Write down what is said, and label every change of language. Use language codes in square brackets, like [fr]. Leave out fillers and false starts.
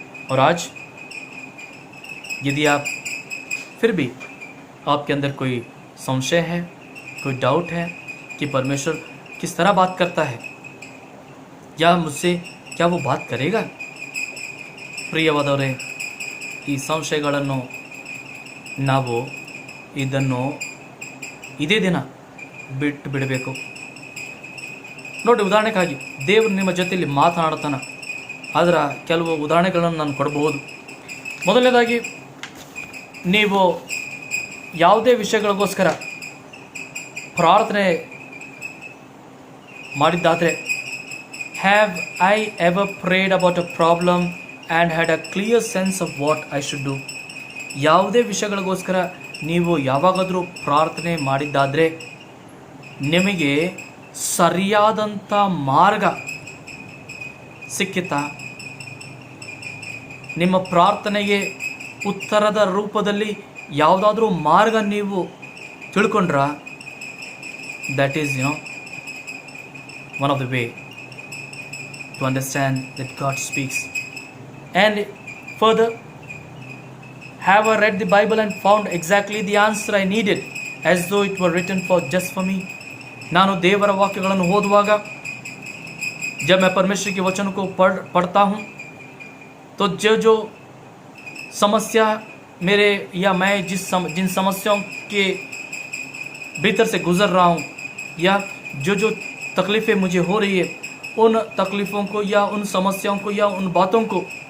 [hi] और आज यदि आप फिर भी आपके अंदर कोई संशय है, कोई डाउट है कि परमेश्वर किस तरह बात करता है या मुझसे क्या वो बात करेगा, [kn] ಪ್ರಿಯವಾದವರೇ, ಈ ಸಂಶಯಗಳನ್ನು ನಾವು ಇದನ್ನು ಇದೇ ದಿನ ಬಿಟ್ಟು ಬಿಡಬೇಕು. ನೋಡಿ, ಉದಾಹರಣೆಗಾಗಿ ದೇವರು ನಿಮ್ಮ ಜೊತೆಯಲ್ಲಿ ಮಾತನಾಡುತ್ತಾನೆ. ಅದರ ಕೆಲವು ಉದಾಹರಣೆಗಳನ್ನು ನಾನು ಕೊಡಬಹುದು. ಮೊದಲನೇದಾಗಿ, ನೀವು ಯಾವುದೇ ವಿಷಯಗಳಿಗೋಸ್ಕರ ಪ್ರಾರ್ಥನೆ ಮಾಡಿದ್ದಾದರೆ, [en] Have I ever prayed about a problem and had a clear sense of what I should do. [kn] ಯಾವುದೇ ವಿಷಯಗಳಿಗೋಸ್ಕರ ನೀವು ಯಾವಾಗಾದರೂ ಪ್ರಾರ್ಥನೆ ಮಾಡಿದ್ದಾದರೆ ನಿಮಗೆ ಸರಿಯಾದಂಥ ಮಾರ್ಗ ಸಿಕ್ಕಿತಾ? ನಿಮ್ಮ ಪ್ರಾರ್ಥನೆಗೆ ಉತ್ತರದ ರೂಪದಲ್ಲಿ ಯಾವುದಾದ್ರೂ ಮಾರ್ಗ ನೀವು ತಿಳ್ಕೊಂಡ್ರ? [en] That is one of the way to understand that God speaks. And further, have I read the Bible and found exactly the answer I needed as though it were written just for me? [kn] ನಾನು ದೇವರ ವಾಕ್ಯಗಳನ್ನು ಓದುವಾಗ, [hi] जब मैं परमेश्वर के वचन को पढ़ता हूँ, तो जो समस्या मेरे या मैं जिन समस्याओं के भीतर से गुजर रहा हूँ या जो तकलीफ़ें मुझे हो रही है, उन तकलीफ़ों को या उन समस्याओं को या उन बातों को,